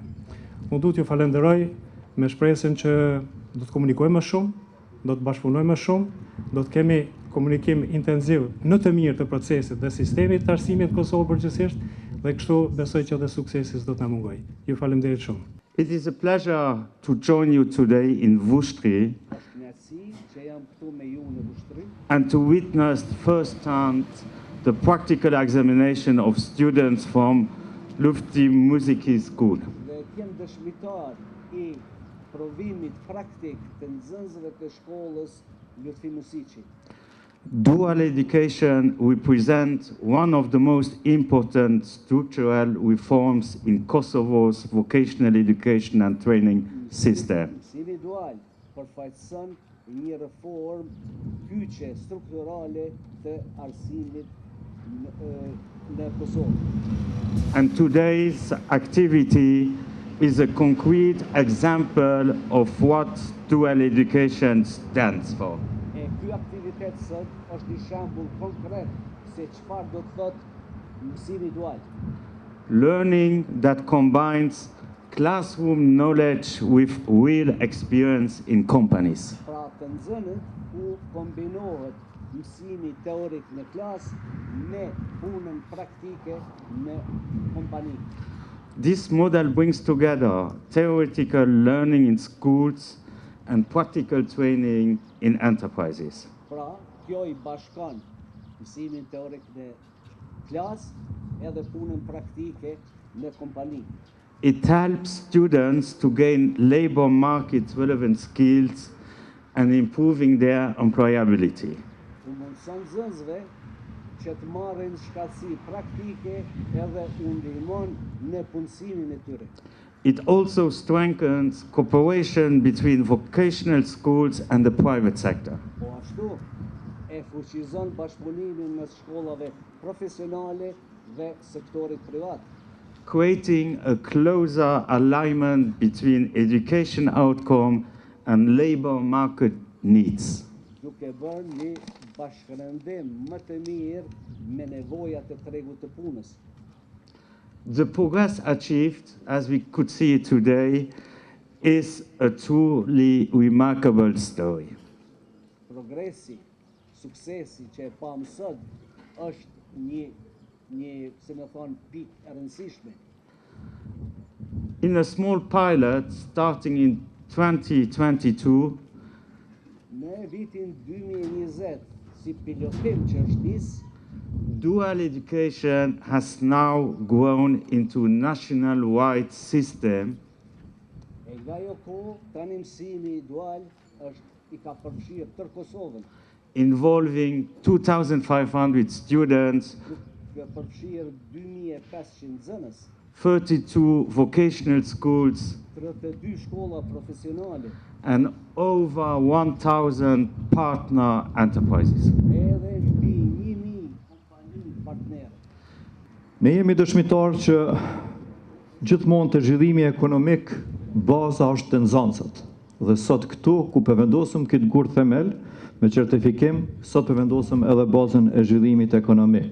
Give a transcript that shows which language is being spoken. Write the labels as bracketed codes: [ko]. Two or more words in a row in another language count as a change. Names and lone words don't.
[sq] Unë du t'ju falenderoj me shpresën që do të komunikojmë më shumë, do të bashkëpunojmë më shumë, do të kemi komunikim intensiv në të mirë të procesit dhe sistemit të arsimit Kosovë përgjithsisht dhe kështu besoj që edhe suksesi do të na mungojë. Ju falenderoj shumë. [en] It is a pleasure to join you today in Vushtrri and to witness firsthand the practical examination of students from Lufti Muziki School. [sq] Dhe kem dëshmitar i provimit praktik të nxënësve të shkollës Lutfi Musiçi. [en] Dual education represents one of the most important structural reforms in Kosovo's vocational education and training system. [sq] Mësimi dual përfaqëson një reform kyçe strukturale të arsimit në Kosovë. [en] And today's activity is a concrete example of what dual education stands for. [sq] Ky aktivitet sot është një shembull konkret se çfarë do të thotë mësimi dual. [en] Learning that combines classroom knowledge with real experience in companies. [sq] Pra të nxënët ku kombinohet mësimi teorik në klasë me punën praktike në kompani. [en] This model brings together theoretical learning in schools and practical training in enterprises. [sq] Pra, kjo I bashkon mësimin teorik në klasë edhe punën praktike në kompani. [en] It helps students to gain labor market relevant skills and improving their employability. [sq] U mundson nxënësve që të marrin shkatësi praktike edhe u ndihmon në punësimin e tyre. [en] It also strengthens cooperation between vocational schools and the private sector. [sq] Po ashtu e fuqizon bashkëpunimin mes shkollave profesionale dhe sektorit privat, [en] creating a closer alignment between education outcome and labor market needs. [sq] duke bërë një bashkërëndim më të mirë me nevojat e tregut të punës. [en] The progress achieved, as we could see today, is a truly remarkable story. [sq] Progresi, suksesi që e pam sot është një se më thonë pikë e rëndësishme. [en] In a small pilot starting in 2022, [sq] Në vitin 2020 si pilotim që është nisë, [en] dual education has now grown into a national-wide system [sq] e nga jo kohë tani mësimi dual është I ka përfshirë tër Kosovën, [en] involving 2,500 students, [sq] duke përfshirë 2.500 nxënës, [en] 32 vocational schools, [sq] 32 shkolla profesionale, [en] and over 1,000 partner enterprises. [sq] edhe mbi 1.000 kompani partnerë. Ne jemi dëshmitar që gjithmonë të zhvillimi ekonomik baza është të nxënësat. Dhe sot këtu ku përvendosëm këtë gur themel me certifikim, sot përvendosëm edhe bazën e zhvillimit ekonomik.